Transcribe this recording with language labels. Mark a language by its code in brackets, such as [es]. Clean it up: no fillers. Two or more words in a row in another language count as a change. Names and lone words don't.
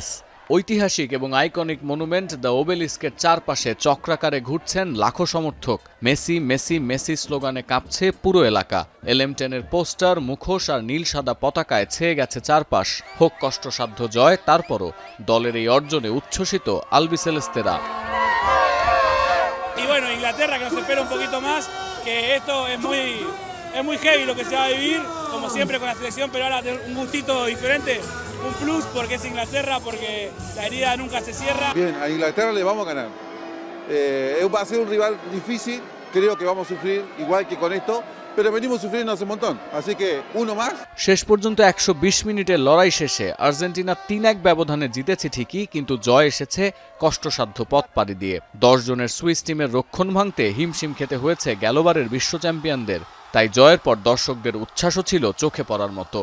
[bn] ঐতিহাসিক এবং আইকনিক মনুমেন্ট দ্য ওবেলিস্কের চারপাশে চক্রাকারে ঘুরছেন লাখো সমর্থক। মেসি মেসি মেসি স্লোগানে কাঁপছে পুরো এলাকা। LM10-এর পোস্টার, মুখোশ আর নীল সাদা পতাকায় ছেয়ে গেছে চারপাশ। হোক কষ্টসাধ্য জয়, তারপরও দলের এই অর্জনে উচ্ছ্বসিত আলবিসেলেস্তেরা। [es] Y bueno, Inglaterra que nos espera un poquito más, que esto es muy heavy lo que se va a vivir, como siempre con la selección, pero ahora tener un gustito diferente, un plus porque es Inglaterra, porque la herida nunca se cierra. Bien, a Inglaterra le vamos a ganar. Va a ser un rival difícil, creo que vamos a sufrir igual que con esto, pero venimos sufriendo hace un montón, así que uno más. [bn] শেষ পর্যন্ত 120 মিনিটের লড়াই শেষে আর্জেন্টিনা 3-1 ব্যবধানে জিতেছে ঠিকই, কিন্তু জয় এসেছে কষ্টসাধ্য পথ পাড়ি দিয়ে। 10 জনের সুইস টিমের রক্ষণ ভাঙতে হিমশিম খেতে হয়েছে গেলবারের বিশ্ব চ্যাম্পিয়নদের। তাই জয়ের পর দর্শকদের উচ্ছ্বাসও ছিল চোখে পড়ার মতো।